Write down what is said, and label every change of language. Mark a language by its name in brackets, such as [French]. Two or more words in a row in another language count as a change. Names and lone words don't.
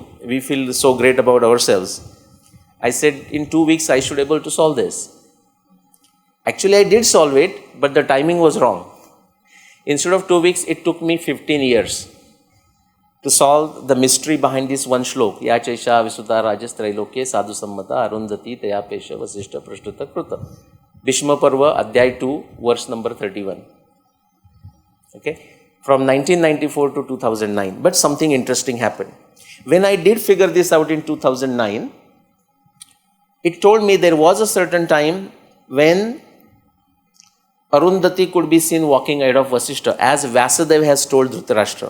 [English] We feel so great about ourselves. I said, in 2 weeks, I should be able to solve this. Actually, I did solve it, but the timing was wrong. Instead of 2 weeks, it took me 15 years to solve the mystery behind this one shlok. [Sanskrit] Ya Chaisha Visuta Rajas Trailokye Sadhu Sammata Arundhati Tayapesha Vasishta Prashtuta Kruta. [English] Bhishma Parva, Adhyay 2, verse number 31. Okay? From 1994 to 2009. But something interesting happened. When I did figure this out in 2009, it told me there was a certain time when Arundhati could be seen walking ahead of Vasishta, as Vyasadeva has told Dhritarashtra.